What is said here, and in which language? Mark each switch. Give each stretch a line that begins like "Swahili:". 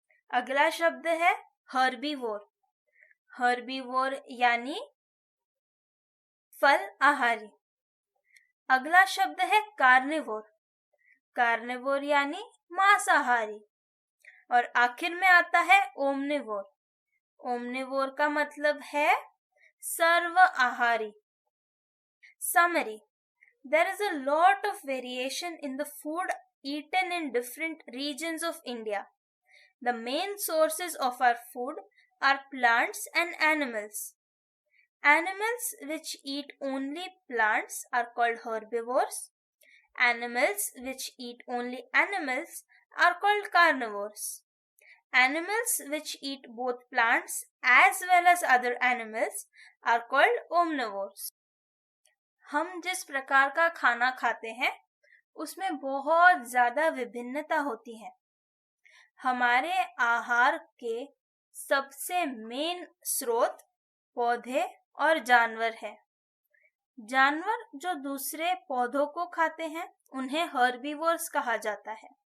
Hindi: अगला शब्द है हर्बीवोर। हर्बीवोर यानी फल आहारी। अगला शब्द है कार्निवोर। कार्निवोर यानी मांसाहारी। और आखिर में आता है ओमनिवोर। ओमनिवोर का मतलब है सर्व आहारी।
English: Summary: There is a lot of variation in the food eaten in different regions of India. The main sources of our food are plants and animals. Animals which eat only plants are called herbivores. Animals which eat only animals are called carnivores. Animals which eat both plants as well as other animals are called omnivores.
Hindi: हम जिस प्रकार का खाना खाते हैं उसमें बहुत ज्यादा विभिन्नता होती है। हमारे आहार के सबसे मेन स्रोत पौधे और जानवर है। जानवर जो दूसरे पौधों को खाते हैं उन्हें हर्बीवोर्स कहा जाता है।